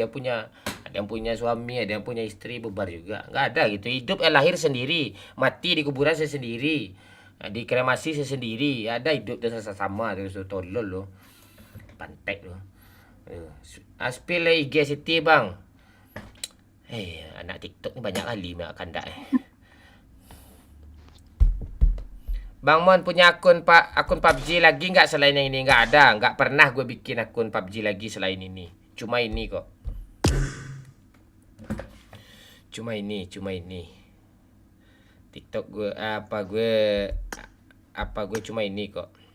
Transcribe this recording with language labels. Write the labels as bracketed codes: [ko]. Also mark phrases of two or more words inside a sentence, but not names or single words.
[id] Ada yang punya suami, ada yang punya istri, bubar juga. Nggak ada gitu. Hidup lahir sendiri, mati di kuburan sendiri, dikremasi sendiri. Ada hidup dan sama terus tolol lo. Pantek lo. Spill IG City bang. Anak TikTok ni banyak kali nak kandak Bang Mon punya akun PUBG lagi nggak selain yang ini? Nggak ada, nggak pernah gue bikin akun PUBG lagi selain ini. Cuma ini kok. Cuma ini. TikTok gue gue cuma ini kok.